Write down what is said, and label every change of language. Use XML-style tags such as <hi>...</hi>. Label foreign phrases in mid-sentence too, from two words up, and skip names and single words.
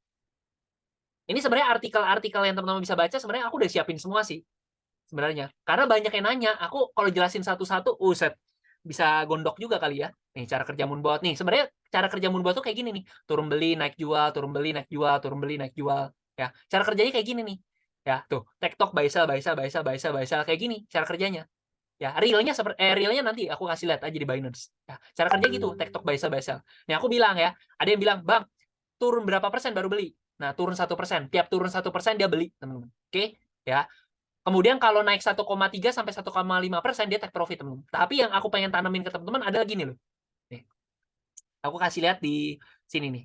<id>Ini sebenarnya artikel-artikel yang teman-teman bisa baca, sebenarnya aku udah siapin semua sih. Sebenarnya. Karena banyak yang nanya, aku kalau jelasin satu-satu, set, bisa gondok juga kali ya. Nih, cara kerja Moonbot. Nih, sebenarnya cara kerja Moonbot tuh kayak gini nih. Turun beli, naik jual, turun beli, naik jual, turun beli, naik jual. Ya, cara kerjanya kayak gini nih. Ya, tuh, TikTok,</id> <en>buy sell, buy sell, buy sell, buy sell, buy sell,</en> <id>kayak gini cara kerjanya. Ya, realnya nanti aku kasih lihat aja di Binance. Ya, cara kerja gitu, TikTok,</id> <en>buy sell, buy sell.</en> <id>Nih, aku bilang ya, ada yang bilang, "Bang, turun berapa persen baru beli?" Nah, turun 1%. Tiap turun 1% dia beli, teman-teman. Oke? Ya. Kemudian kalau naik 1,3 sampai 1,5% dia</id> <en>take profit,</en> <id>teman-teman. Tapi yang aku pengen tanamin ke teman-teman adalah gini loh. Nih. Aku kasih lihat di sini nih.</id>